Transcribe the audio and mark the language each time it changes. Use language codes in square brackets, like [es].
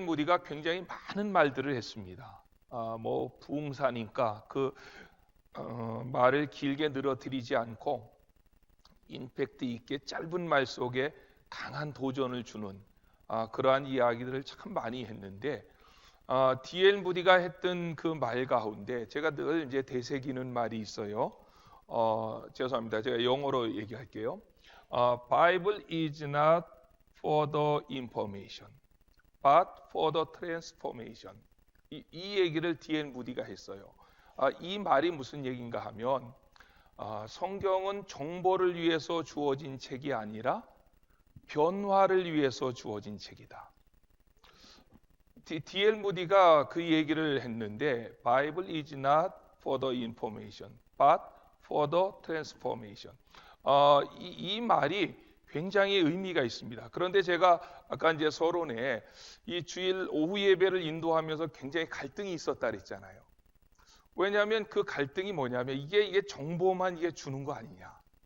[ko] 무디가 굉장히 많은 말들을 했습니다. 뭐 부흥사니까 말을 길게 늘어뜨리지 않고 임팩트 있게 짧은 말 속에 강한 도전을 주는 그러한 이야기들을 참 많이 했는데 D.L. 무디가 했던 그 말 가운데 제가 늘 이제 되새기는 말이 있어요. 죄송합니다. 제가 영어로 얘기할게요. [en] Bible is not for the information, but for the transformation. [ko] 이 얘기를 D.L. 무디가 했어요. 이 말이 무슨 얘기인가 하면 성경은 정보를 위해서 주어진 책이 아니라 변화를 위해서 주어진 책이다. D.L. 무디가 그 얘기를 했는데 [en] Bible is not for the information, but for the transformation. [ko] 이 말이 굉장히 의미가 있습니다. 그런데 제가 아까 이제 서론에 이 주일 오후 예배를 인도하면서 굉장히 갈등이 있었다 그랬잖아요. 왜냐하면 그 갈등이 뭐냐면 이게 정보만 이게 주는 거 아니냐.